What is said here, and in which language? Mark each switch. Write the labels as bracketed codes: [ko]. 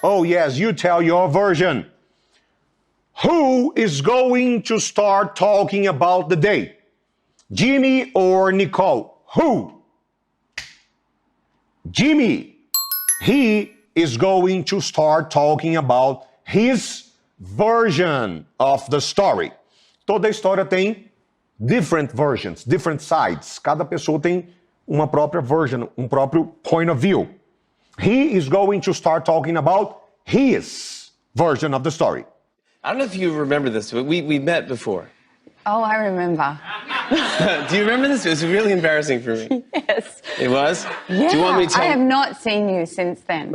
[en] Oh, yes, you tell your version. Who is going to start talking about the date? Jimmy or Nicole? Who? Jimmy. He is going to start talking about his version of the story. [pt] Toda história tem [en] different versions, different sides. [pt] Cada pessoa tem uma própria version, próprio [en] point of view. He is going to start talking about his version of the story. I don't know if you remember this, but we met before. Oh, I remember. Do you remember this? It was really embarrassing for me. Yes. It was? Yeah. Do you want me to tell I have not seen you since then.